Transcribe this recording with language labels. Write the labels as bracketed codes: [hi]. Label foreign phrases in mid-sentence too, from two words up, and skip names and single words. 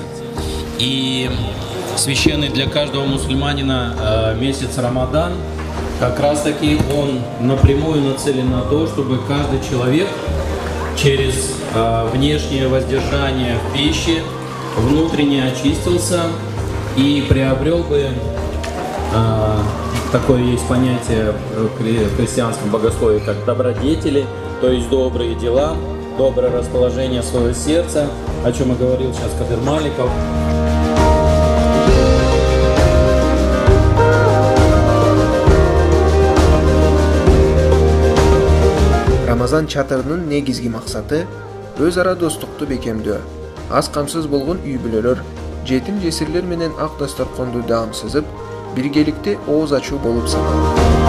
[ru] И священный для каждого мусульманина месяц Рамадан, как раз таки он напрямую нацелен на то, чтобы каждый человек через внешнее воздержание в пище внутренне очистился и приобрел бы, такое есть понятие в христианском богословии, как добродетели, то есть добрые дела, доброе расположение своего сердца, о чем и говорил сейчас Кадыр Маликов. [ky] Рамазан чатырынын негизги максаты өз ара достукту бекемдөө, аз камсыз болгон үй бүлөлөр, жетим жесирлер менен ак дасторконду даам сызып, биргеликте ооз ачуу болуп саналат.